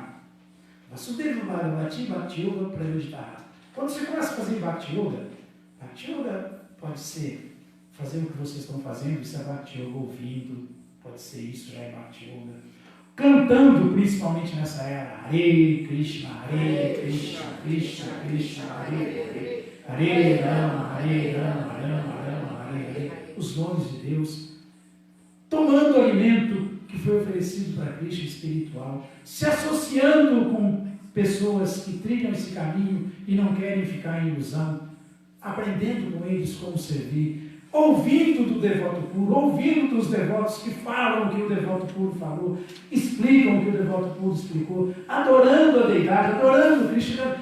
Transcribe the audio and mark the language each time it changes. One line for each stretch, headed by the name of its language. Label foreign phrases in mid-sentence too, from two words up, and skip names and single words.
Sanskrit: Vasudeva Bhagavati Bhakti Yoga Prayojita.
Portuguese: Quando você começa a fazer
Sanskrit: Bhakti Yoga
Portuguese: pode ser fazer o que vocês estão fazendo, isso é
Sanskrit: Bhakti Yoga,
Portuguese: ouvindo, pode ser isso, já é
Sanskrit: Bhakti Yoga.
Portuguese: Cantando, principalmente nessa era,
Sanskrit: Hare Krishna, Krishna, Krishna, Hare Rama, Hare Rama, Hare.
Portuguese: Os nomes de Deus. Tomando o alimento que foi oferecido para Krishna espiritual, se associando com pessoas que trilham esse caminho e não querem ficar em ilusão, aprendendo com eles como servir, ouvindo do devoto puro, ouvindo dos devotos que falam o que o devoto puro falou, explicam o que o devoto puro explicou, adorando a deidade, adorando Krishna.